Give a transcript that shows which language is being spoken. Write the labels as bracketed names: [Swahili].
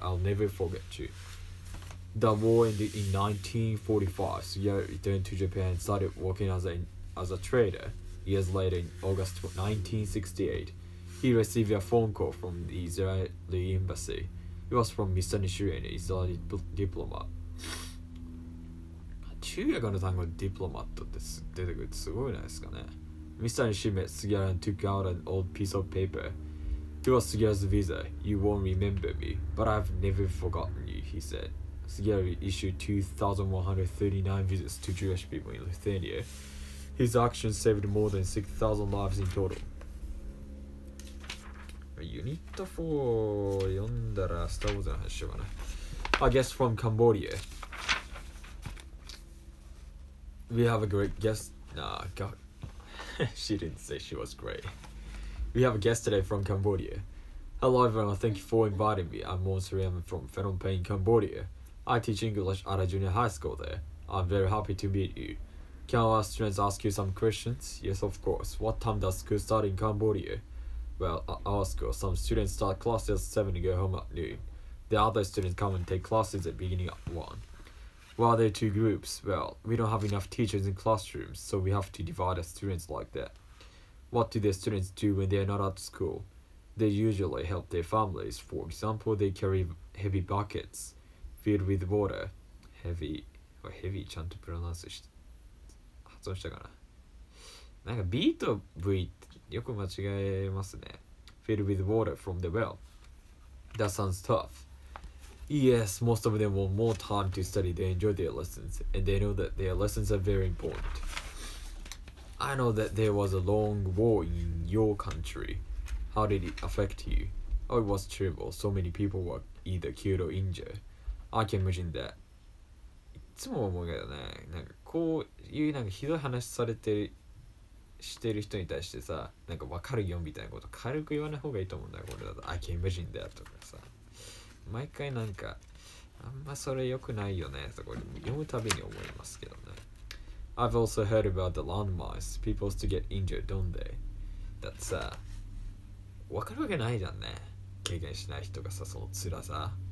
[English] I'll never forget you." The war ended in 1945. Sugiya returned to Japan and started working as a trader. Years later, in August 1968, he received a phone call from the Israeli embassy. It was from Mr. Nishiri, an Israeli diplomat. [Japanese] 中学の単語でディプロマットって出てくるってすごいないですかね。 [English] Mr. Nishiri met Sugiya and took out an old piece of paper. "It was Sugiya's visa. You won't remember me, but I've never forgotten you," he said. Sugiya issued 2,139 visas to Jewish people in Lithuania. His actions saved more than 6,000 lives in total. [Japanese] ユニット4読んだらスターウォーズの話しようかな。 [English] A guest from Cambodia. We have a great guest. Nah, God. She didn't say she was great. We have a guest today from Cambodia. Hello everyone, thank you for inviting me. I'm Monsuri. I'm from Phnom Penh, Cambodia. I teach English at a junior high school there. I'm very happy to meet you. Can our students ask you some questions? Yes, of course. What time does school start in Cambodia? Well, at our school, some students start classes at 7 and go home at noon. The other students come and take classes at beginning at 1. Why are there two groups? Well, we don't have enough teachers in classrooms, so we have to divide the students like that. What do the students do when they are not at school? They usually help their families. For example, they carry heavy buckets filled with water. [Japanese] Heavy ちゃんとプロナンスして発音したかな。なんか B と V ってよく間違えますね。 [English] Filled with water from the well. That sounds tough. Yes, most of them want more time to study. They enjoy their lessons, and they know that their lessons are very important. I know that there was a long war in your country. How did it affect you? Oh, it was terrible. So many people were either killed or injured. I can imagine that. [Japanese] いつも思うけどね、なんかこういうなんかひどい話してる人に対してさ、なんか分かるよみたいなこと軽く言わない方がいいと思うんだよ、これだと。 [English] I can imagine that [Japanese] とかさ。毎回なんか、あんまそれ良くないよねとか読むたびに思いますけどね。 [English] I've also heard about the landmines. People used to get injured, don't they? [Japanese] だってさ、分かるわけないじゃんね。経験しない人がさ、その辛さ。